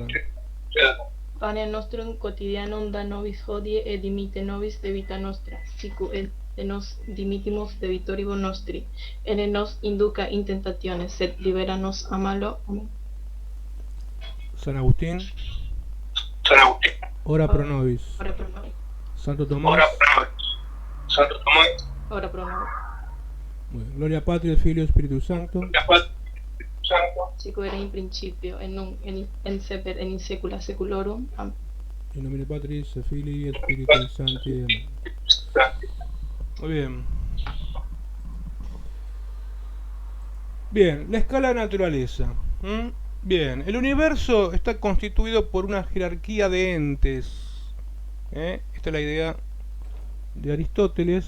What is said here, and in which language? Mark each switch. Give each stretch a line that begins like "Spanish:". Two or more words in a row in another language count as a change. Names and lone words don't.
Latin: Panem nostrum quotidianum da nobis hodie, et dimitte nobis debita nostra, sicut et nos dimittimus debitoribus nostri, et ne nos induca in tentationes, sed libera nos a malo. Amen. San Agustín, ora pro nobis. Ora pro nobis. Santo Tomás, Ora pro nobis.
Spanish: muy bien.
Latin: Gloria Patri, Filio,
Spanish: Espíritu Santo.
Latin: Sicut erat in principio, et nunc et semper et in saecula saeculorum. Amen. In nomine Patris, Filii, Espíritu Sancti. Amén.
Spanish: Muy bien. Bien, la escala de naturaleza. Bien, el universo está constituido por una jerarquía de entes. Esta es la idea de Aristóteles.